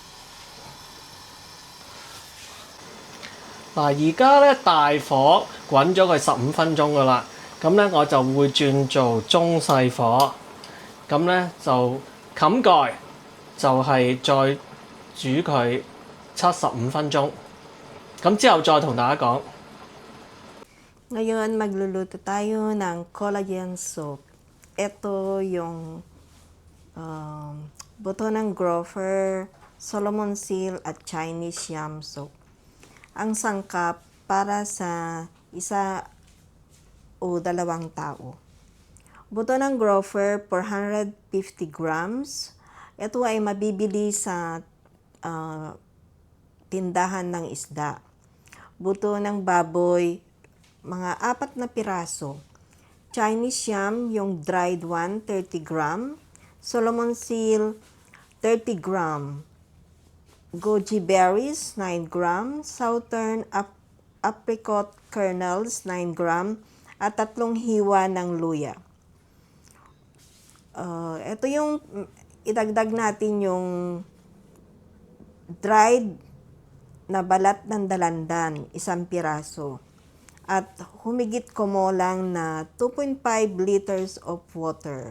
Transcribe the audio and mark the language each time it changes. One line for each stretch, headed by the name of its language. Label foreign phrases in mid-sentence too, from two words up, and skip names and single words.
Cantonese: 嗱，而家咧大火滾咗佢15分鐘噶啦，咁咧我就會轉做中細火，咁咧就冚蓋，就係再煮佢75分鐘，咁之後再同大家講。
Filipino: Ngayon, magluluto tayo ng
English: collagen soup.
Filipino: Ito yung buto ng gopher, Solomon seal at Chinese yam soup. Ang sangkap para sa isa o dalawang tao. Buto ng gopher, 450 grams. Ito ay mabibili sa tindahan ng isda. Buto ng baboy, mga 4 na piraso.
English: Chinese yam, yung dried one, 30 gram. Solomon seal, 30 gram. Goji berries, 9 gram. Southern apricot kernels, 9 gram.
Filipino: At 3 hiwa ng luya. Ito yung idagdag natin yung dried na balat ng dalandan, 1 piraso. At humigit kumulang na 2.5
English: liters of water.